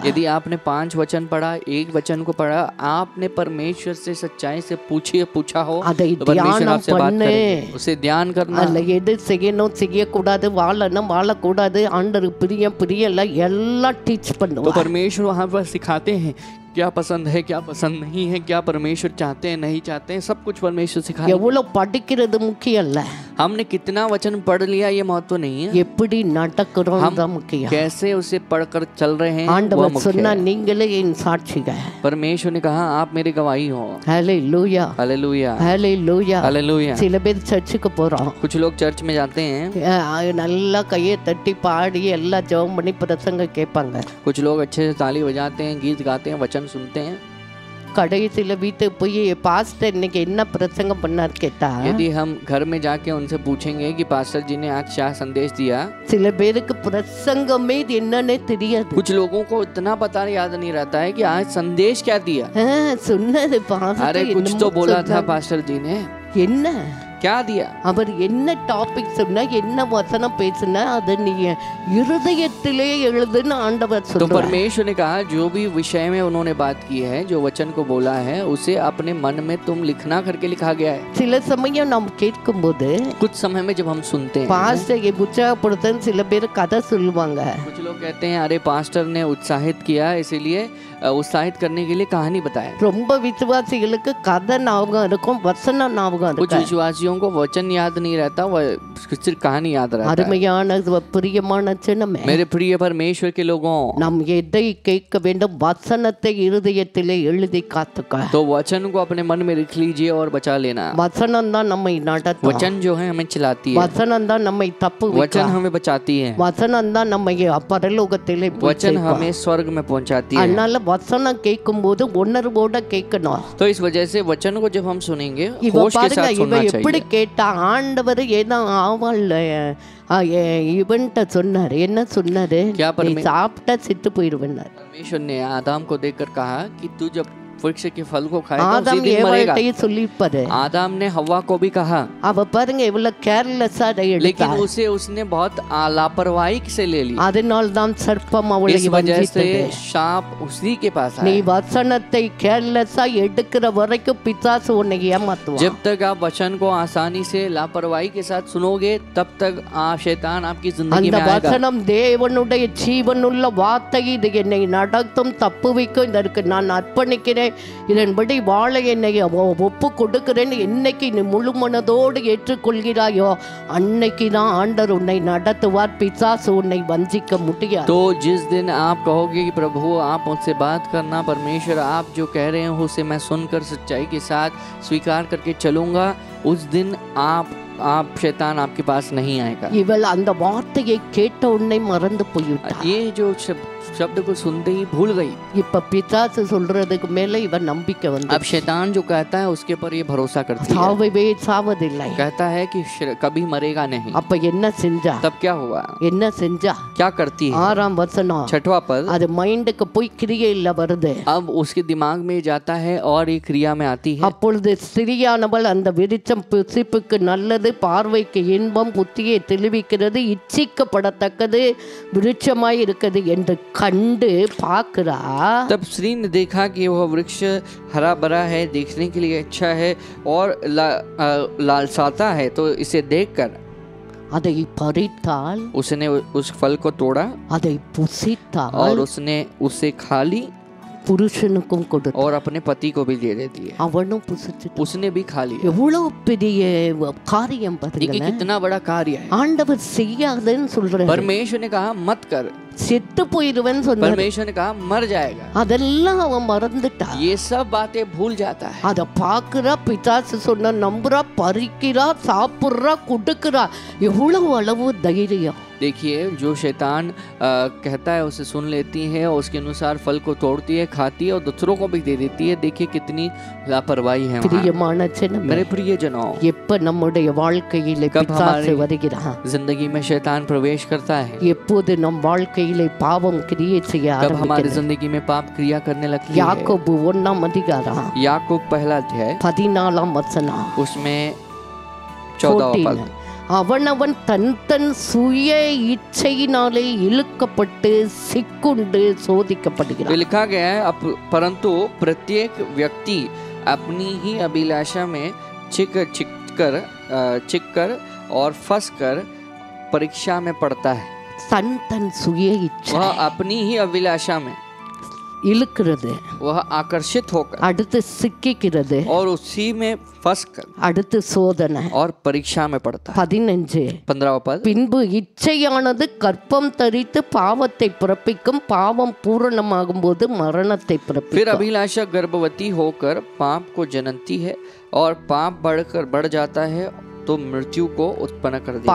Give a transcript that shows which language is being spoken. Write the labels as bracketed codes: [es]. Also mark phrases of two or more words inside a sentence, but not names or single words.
[hi] यदि आपने 5 वचन पढ़ा, एक वचन को पढ़ा, आपने परमेश्वर से सच्चाई से पूछा हो, [ta] அதை [hi] तो परमेश्वर [ta] தியானம் [hi] आपसे बात [ta] பண்ணு. [hi] करेंगे. उसे ध्यान करना. [ta] அதுல எது செய்யணும் செய்யக்கூடாது, வாழணும் வாழக்கூடாது, ஆண்டவர் பிரியல எல்லாம் டீச் [hi] तो [ta] பண்ணுவார். [hi] परमेश्वर वहाँ पर सिखाते हैं क्या पसंद है, क्या पसंद नहीं है, क्या परमेश्वर चाहते हैं, नहीं चाहते हैं, सब कुछ परमेश्वर सिखाते हैं. [ta] எவ்வளவு படிக்கிறது முக்கியம் இல்ல, [hi] हमने कितना वचन पढ़ लिया ये महत्व नहीं है, [ta] எப்படி நடக்கிறோம் தான் முக்கியம். [hi] कैसे उसे पढ़कर चल रहे हैं वो [ta] ஆண்டவர் [hi] मुख्य [ta] சொன்னா [hi] है. [ta] நீங்களே என் சாட்சிகள். [hi] परमेश्वर ने कहा आप मेरी गवाही हो. [ta] ஹல்லேலூயா [hi] हालेलुया, [ta] ஹல்லேலூயா. [hi] हालेलुया. [ta] சில பேர் சர்ச்சுக்கு போறோம், [hi] कुछ लोग चर्च में जाते हैं, [ta] நல்லா கையை தட்டி பாடி எல்லாம் ஜெபம் பண்ணி பிரசங்க கேட்பாங்க. [hi] कुछ लोग अच्छे से ताली बजाते हैं, गीत गाते हैं, वचन सुनते हैं. [ta] கடைசியில வீட்டுக்கு போய் பாஸ்டர் இன்னைக்கு என்ன பிரசங்கம் பண்ணார் கேட்டா, [hi] यदि हम घर में जाके उनसे पूछेंगे कि पास्टर जी ने आज क्या संदेश दिया, [ta] சில பேருக்கு பிரசங்கமே என்னன்னே தெரியாது. [hi] कुछ लोगों को इतना पता याद नहीं रहता है कि आज संदेश क्या दिया. [ta] சொன்னது பாஸ்டர் [hi] अरे कुछ तो बोला था पास्टर जी ने, [ta] என்ன [hi] क्या दिया. [ta] அவர் என்ன டாபிக் சொன்னா, என்ன வசனம் பேசினா அதை நீ இருதயத்திலே எழுதுன்னு ஆண்டவர் [hi] तो [ta] சொல்றார். [hi] परमेश्वर ने कहा जो भी विषय में उन्होंने बात की है, जो वचन को बोला है, उसे अपने मन में तुम लिखना करके लिखा गया है. [ta] சில சமயம் நாம் கேட்கும்போது [hi] कुछ समय में जब हम सुनते हैं, [ta] பாஸ்டர் உற்சாகப்படுத்தன்னு சில பேர் கதை சொல்லுவாங்க. [hi] कुछ लोग कहते हैं अरे पास्टर ने उत्साहित किया इसीलिए उत्साहित करने के लिए कहानी बताया. [ta] ரொம்ப விசுவாசிகளுக்கு கதை ஞாபகம் இருக்கும், வசனம் ஞாபகம் [hi] कुछ [ta] இருக்கும். [hi] विश्वासियों को वचन याद नहीं रहता, वह सिर्फ कहानी याद रहता है. [ta] அருமையான பிரியமான ஜனமே, [hi] मेरे प्रिय परमेश्वर के लोगों, [ta] நாம் எதை கேட்க வேண்டும், வசனத்தை இருதயத்திலே எழுதி காத்துக்க. [hi] तो वचन को अपने मन में लिख लीजिए और बचा लेना. [ta] வசனம் தான் நம்மை நடத்தும், [hi] वचन जो है हमें चलाती है, [ta] வசனம் தான் நம்மை தப்பு [hi] वचन हमें बचाती है, [ta] வசனம் தான் நம்மை பரலோகத்திலே [hi] वचन हमें स्वर्ग में पहुंचाती है. [ta] அதனால வசனம் கேட்கும்போது உணர்வோட கேட்கணும். [hi] तो इस वजह से वचन को जब हम सुनेंगे [ta] இவ [hi] होश के [ta] பாருங்க, [hi] साथ [ta] இவ [hi] सुनना [ta] எப்படி [hi] चाहिए. [ta] கேட்டா, ஆண்டவர் ஏதோ ஆவாள் இவன்ட்ட சொன்னாரு. என்ன சொன்னாரு, [hi] क्या [ta] நீ சாப்பிட்டா செத்து போயிருவேன்னாரு. [hi] परमेश्वर ने आदम को देखकर कहा कि तू जब वृक्ष के फल को खाएगा उसी [ta] ஆதாம் [hi] दिन मरेगा. [ta] ஏவாள்கிட்டயும் சொல்லிப்பாரு. [hi] आदम ने हवा को भी कहा, [ta] அவ பாருங்க இவ்வளவு கேர்லெஸ்ஸா எடுத்தா. [hi] लेकिन उसे उसने बहुत लापरवाही से ले ली. [ta] அதனால் தான் சர்ப்பம் அவளை [hi] इस वजह से [ta] வஞ்சித்தது. [hi] सांप उसी के पास [ta] நீ [hi] आया. [ta] வசனத்தை கேர்லெஸ்ஸா எடுக்கிற வரைக்கும் பிசாசு உன்னை ஏமாத்துவான். [hi] जब तक आप वचन को आसानी से लापरवाही के साथ सुनोगे तब तक शैतान आपकी जिंदगी [ta] அந்த [hi] में आएगा. [ta] வசனம் தேவனுடைய ஜீவனுள்ள வார்த்தை, இது என்னை நடத்தும், தப்புவிக்கும், இதற்கு நான் அர்ப்பணிக்கிறேன், இதன்படி வாழ என்னை ஒப்பு கொடுக்கிறேன். என்னைக்கு நீ முழு மனதோடு ஏற்றுக்கொள்கிறாயோ அன்னைக்கு தான் ஆண்டவர் உன்னை நடத்துவார், பிசாசு உன்னை வஞ்சிக்க முடியாது. [hi] तो जिस दिन आप कहोगे कि प्रभु आप मुझसे बात करना, परमेश्वर आप जो कह रहे हो उसे मैं सुनकर सच्चाई के साथ स्वीकार करके चलूंगा, उस दिन आप शैतान आपके पास नहीं आएगा. [ta] இவள் அந்த வார்த்தையை கேட்ட உடனே மறந்து போய்விட்டாள். [hi] ये जो शब्द को सुनते ही भूल गई. [ta] இப்ப பிசாசு சொல்றதுக்கு மேல இவன் நம்பிக்கை வந்து, [hi] अब शैतान जो कहता है उसके पर ये भरोसा करती है, [ta] சாவவே சாவதில்லை. [hi] कहता है कि कभी मरेगा नहीं. [ta] அப்ப என்ன செஞ்சா, [hi] तब क्या हुआ, [ta] என்ன செஞ்சா? [hi] क्या करती है. [ta] 6ஆம் வசனம், [hi] 6वां पद, [ta] அது மைண்டுக்கு போய் கிரியையில வருது. [hi] अब उसके दिमाग में जाता है और ये क्रिया में आती है. [ta] அப்பொழுது ஸ்திரியானவள் அந்த விருட்சம் புசிப்புக்கு நல்லது, பார்வைக்கு இன்பம், புத்தியை தெளிவிக்கிறது, இச்சிக்கப்படத்தக்கது விருட்சமாய் இருக்குது என்று கண்டு பார்க்கிறா. [hi] तब स्त्री ने देखा कि वह वृक्ष हरा भरा है, देखने के लिए अच्छा है और लालसाता है, तो इसे देखकर [ta] அதை பறித்தாள், [hi] उसने उस फल को तोड़ा [ta] அதை புசித்தாள், [hi] और उसने उसे खा ली [ta] புருஷனுக்கும் கொடுத்தாள், [hi] और अपने पति को भी दे दिए. [ta] அவனும் புசிச்சு. [hi] उसने भी खा लिया. [ta] எவ்வளவு பெரிய காரியம் [hi] देखिए [ta] பாருங்க. [hi] कितना बड़ा कार्य है. [ta] ஆண்டவர் செய்யாதுன்னு சொல்றாரு. [hi] परमेश्वर ने कहा मत कर, [ta] செத்து போயிருவேன்னு சொன்னார். [hi] परमेश्वर ने कहा मर जाएगा. [ta] அதெல்லாம் அவன் மறந்துட்டா. [hi] ये सब बातें भूल जाता है. [ta] அத பாக்குறா, பிசாசு சொன்ன நம்புறா, பறிக்கிறா, சாப்பிடுறா, குடுக்குறா. எவ்வளவு அளவு தைரியம். [hi] देखिए जो शैतान कहता है उसे सुन लेती है और उसके अनुसार फल को तोड़ती है, खाती है और दूसरों को भी दे देती है. देखिए कितनी लापरवाही है वहाँ. [ta] பிரியமான ஜனமே, [hi] मेरे प्रिय जनों, [ta] எப்ப நம்முடைய வாழ்க்கையில [hi] कब [ta] பிசாசு [hi] हमारी [ta] வருகிறான், [hi] जिंदगी में शैतान प्रवेश करता है, [ta] எப்போது நம் வாழ்க்கையில பாவம் கிரியை செய்ய [hi] कब हमारी [ta] ஆரம்பிக்கிறது. [hi] जिंदगी में पाप क्रिया करने लगती है. [ta] யாக்கோபு 1ஆம் அதிகாரம் [hi] याकूब पहला अध्याय [ta] 14ஆம் வசனம், [hi] उसमें 14वां पद, [ta] அவனவன் தன் தன் சுய இச்சையினாலே இழுக்கப்பட்டு சிக்குண்டு [hi] तो [ta] சோதிக்கப்படுகிறான். [hi] लिखा गया है परंतु प्रत्येक व्यक्ति अपनी ही अभिलाषा में चिक कर और फंस कर परीक्षा में पड़ता है। [ta] தன் தன் சுய இச்சை [hi] वह अपनी ही अभिलाषा में [ta] இழுக்கிறது, [hi] वह आकर्षित होकर [ta] அடுத்து சிக்கிக்கிறது, [hi] और उसी में फंस कर [ta] அடுத்து சோதனை. [hi] और परीक्षा में पड़ता है। 15 15वां पद, [ta] பின்பு இச்சையானது கற்பம் தரித்து பாவத்தை பிறப்பிக்கும், பாவம் பூரணமாகும் போது மரணத்தை [hi] फिर [ta] பிறப்பிக்கும். [hi] अभिलाषा गर्भवती होकर पाप को जननती है और पाप बढ़ जाता है तो मृत्यु को उत्पन्न कर देता है।